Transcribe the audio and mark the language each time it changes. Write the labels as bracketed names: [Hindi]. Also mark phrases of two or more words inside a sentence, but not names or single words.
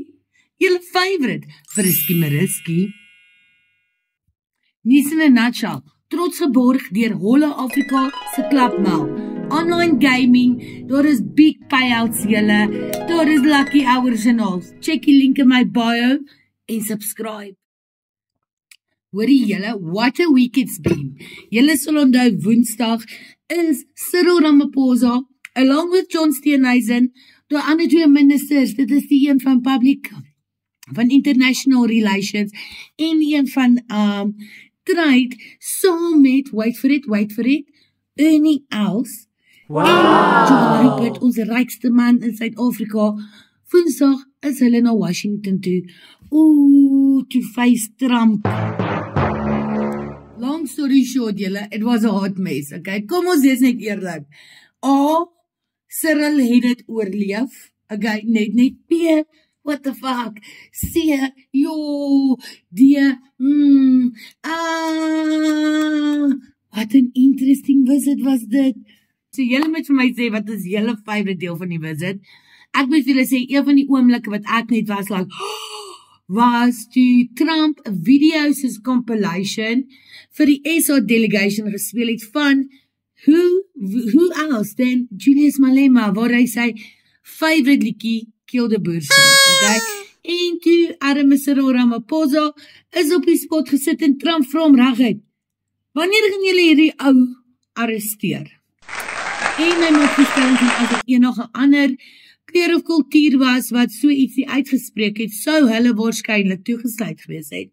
[Afrikaans] Julle favourite, Frisky Mariski. Nies in 'n Nutshell, trots geborg deur Holle Afrika se klapmel. [English] Online gaming, [Afrikaans] daar is [English] big payouts [Afrikaans] julle, daar is [English] lucky hours [Afrikaans] en al. Check die link in my bio en subscribe. Hoorie julle, [English] what a week it's been. [Afrikaans] Julle sal onthou Woensdag is Cyril Ramaphosa, [English] along with [Afrikaans] John Steenhuisen, die ander twee ministers, dit is die een van van International Relations, en die een van Trade, saam met, [English] wait for it, [Afrikaans] Ernie Els, en John Rupert, ons rykste man in Suid-Afrika. Woensdag is hulle na Washington toe, [English] to face Trump. Long story short, julle, it was a hot mess, okay? [Afrikaans] Kom ons wees net eerlik. Cyril het dit oorleef, okay? [English] Net P, what the fuck? C, D, what an interesting visit was dit. [Afrikaans] So julle moet vir my sê, wat is julle favourite deel van die visit? Ek moet vir julle sê, een van die oomblikke wat ek net was like, was die [English] Trump videos as compilation [Afrikaans] vir die SA delegation gespeel het van [English] who else than [Afrikaans] Julius Malema, waar hy sy favourite liedjie Kill the Boer sê, okay? En toe arme Cyril Ramaphosa is op die spot gesit en Trump vra hom reguit, wanneer gaan julle hierdie ou arresteer? En hy moet verstaan as dit enige ander kleur of kultuur was wat so ietsie uitgespreek het, sou hulle waarskynlik toegesluit gewees het.